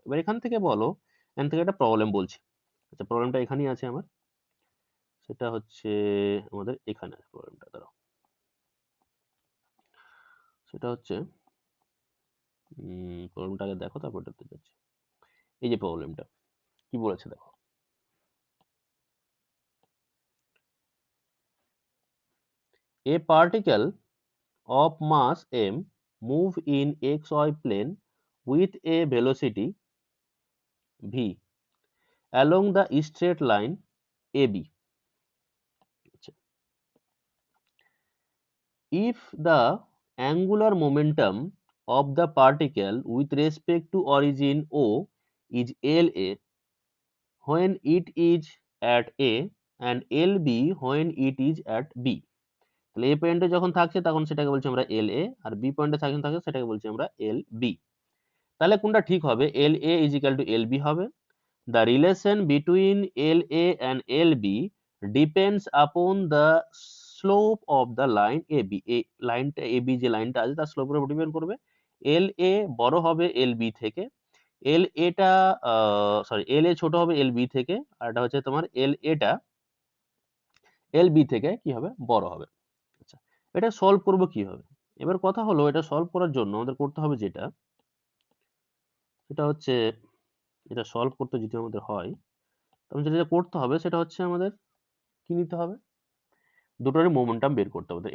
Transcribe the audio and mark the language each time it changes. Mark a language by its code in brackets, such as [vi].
[bn] এবার এখান থেকে বলো, এখান থেকে একটা প্রবলেম বলছি। আচ্ছা, প্রবলেমটা এখানেই আছে আমার, সেটা হচ্ছে আমাদের এখানে আছে প্রবলেমটা, দাঁড়াও, সেটা হচ্ছে প্রবলেমটা আগে দেখো তারপর দেখতে যাচ্ছি। এই যে প্রবলেমটা কি বলেছে দেখো, [en] a particle of mass m move in xy plane with a velocity v along the straight line AB. If the angular momentum of the particle with respect to origin O is LA when it is at A and LB when it is at B, [bn] তাহলে এ পয়েন্টে যখন থাকছে তখন সেটাকে বলছি আমরা LA, আর B পয়েন্টে যখন থাকছে সেটাকে বলছি আমরা LB। তাহলে কোনটা ঠিক হবে, LA [en] is equal to [bn] LB হবে। [en] The relation between LA and LB depends upon the slope of the line AB. [bn] এই লাইনটা AB যে লাইনটা আছে তার স্লোপের উপর ডিপেন্ড করবে। LA বড় হবে LB থেকে, LA টা LA ছোট হবে LB থেকে, আর এটা হচ্ছে তোমার LA টা LB থেকে কি হবে বড় হবে। আচ্ছা, এটা সলভ করব কিভাবে? এবার কথা হলো এটা সলভ করার জন্য আমাদের করতে হবে যেটা, সেটা হচ্ছে এটা সলভ করতে যদি আমাদের হয়, তখন যেটা করতে হবে সেটা হচ্ছে আমাদের কি নিতে হবে, দুটোরই মোমেন্টাম বের করতে হবে।